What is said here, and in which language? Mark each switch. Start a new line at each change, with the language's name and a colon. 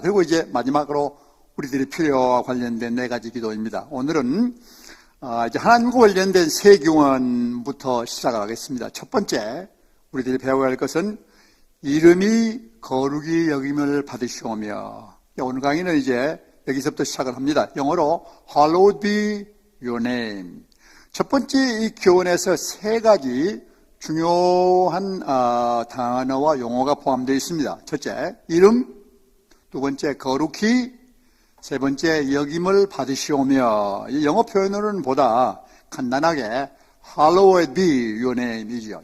Korean: 그리고 이제 마지막으로 우리들의 필요와 관련된 네 가지 기도입니다. 오늘은 이제 하나님과 관련된 세 기원부터 시작을 하겠습니다. 첫 번째, 우리들이 배워야 할 것은 이름이 거룩히 여김을 받으시오며. 오늘 강의는 이제 여기서부터 시작을 합니다.
English: 영어로 Hallowed be your name.
Korean: 첫 번째 이 기원에서 세 가지 중요한 단어와 용어가 포함되어 있습니다. 첫째, 이름. 두 번째, 거룩히. 세 번째, 여김을 받으시오며. 이 영어 표현으로는 보다 간단하게
English: Hallowed be your name
Korean: 이죠.